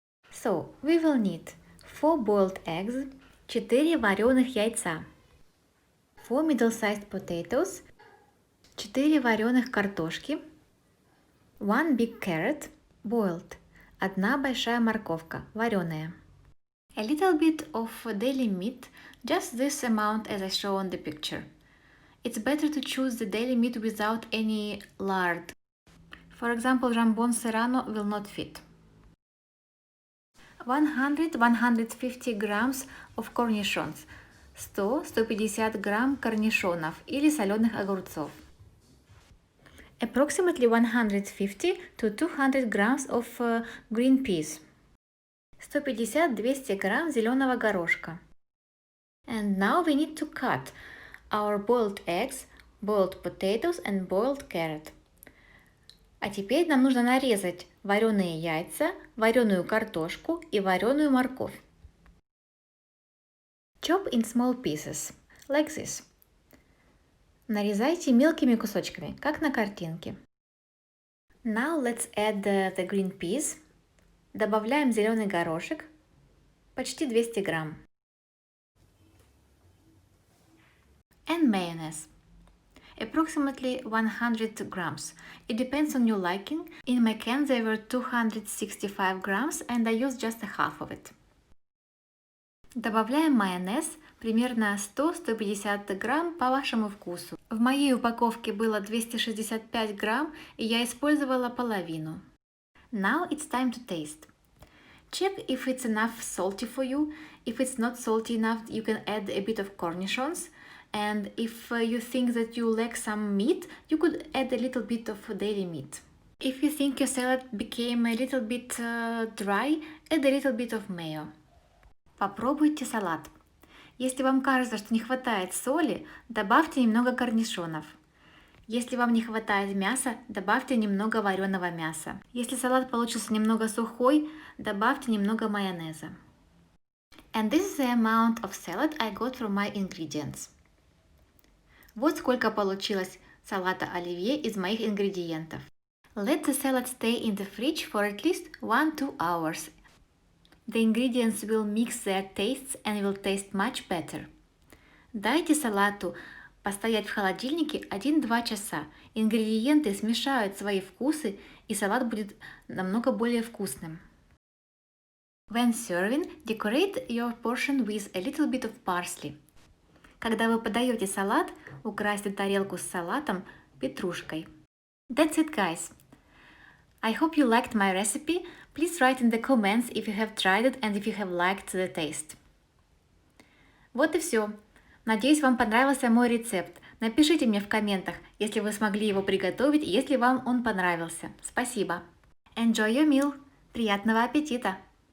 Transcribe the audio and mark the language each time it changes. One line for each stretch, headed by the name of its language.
English: So, we will need 4 boiled eggs,
Russian: 4 вареных яйца,
English: 4 middle-sized potatoes,
Russian: 4 вареных картошки,
English: 1 big carrot, boiled,
Russian: 1 большая морковка, вареная.
English: A little bit of deli meat, just this amount as I show on the picture. It's better to choose the deli meat without any lard. For example, jambon serrano will not fit. 100-150 grams of cornichons,
Russian: 100-150 грамм корнишонов или соленых огурцов.
English: Approximately 150 to 200 grams of green peas.
Russian: 150-200 грамм зеленого горошка.
English: And now we need to cut our boiled eggs, boiled potatoes and boiled carrot.
Russian: А теперь нам нужно нарезать вареные яйца, вареную картошку и вареную морковь.
English: Chop in small pieces, like this.
Russian: Нарезайте мелкими кусочками, как на картинке.
English: Now let's add the green peas.
Russian: Добавляем зеленый горошек, почти 200 грамм.
English: And mayonnaise, approximately 100 grams. It depends on your liking. In my can there were 265 grams and I used just a half of it.
Russian: Добавляем майонез, примерно 100-150 грамм по вашему вкусу. В моей упаковке было 265 грамм, и я использовала половину.
English: Now it's time to taste. Check if it's enough salty for you. If it's not salty enough, you can add a bit of cornichons. And if you think that you lack some meat, you could add a little bit of deli meat. If you think your salad became a little bit dry, add a little bit of mayo.
Russian: Попробуйте салат. Если вам кажется, что не хватает соли, добавьте немного корнишонов. Если вам не хватает мяса, добавьте немного вареного мяса. Если салат получился немного сухой, добавьте немного майонеза.
English: And this is the amount of salad I got from my ingredients.
Russian: Вот сколько получилось салата оливье из моих ингредиентов.
English: Let the salad stay in the fridge for at least 1-2 hours. The ingredients will mix their tastes and will taste much better.
Russian: Дайте салату постоять в холодильнике 1-2 часа. Ингредиенты смешают свои вкусы, и салат будет намного более вкусным.
English: When serving, decorate your portion with a little bit of parsley.
Russian: Когда вы подаете салат, украсьте тарелку с салатом петрушкой.
English: That's it, guys. I hope you liked my recipe. Please write in the comments if you have tried it and if you have liked the taste.
Russian: Вот и все. Надеюсь, вам понравился мой рецепт. Напишите мне в комментах, если вы смогли его приготовить, если вам он понравился. Спасибо.
English: Enjoy your meal.
Russian: Приятного аппетита!